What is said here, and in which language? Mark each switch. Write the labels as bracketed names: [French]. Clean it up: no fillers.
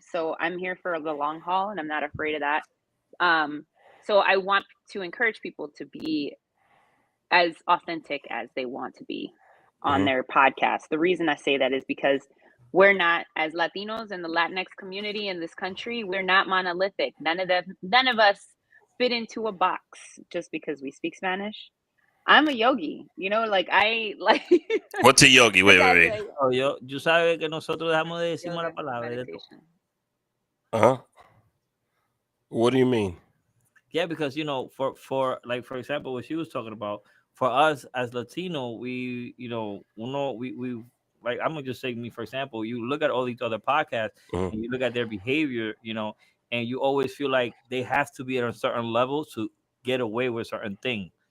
[English] So I'm here for the long haul and I'm not afraid of that. So I want to encourage people to be as authentic as they want to be on their podcast. The reason I say that is because we're not, as Latinos in the Latinx community in this country, we're not monolithic. None of us fit into a box just because we speak Spanish. I'm a yogi, What's a yogi? Wait. [Spanish] Oh, yo sabes que nosotros dejamos de decir mala palabra. [English] What do you mean? Yeah, because for like for example, what she was talking about, for us as Latino, we we like I'm gonna just say me for example, you look at all these other podcasts Mhm. and you look at their behavior, and you always feel like they have to be at a certain level to get away with certain thing.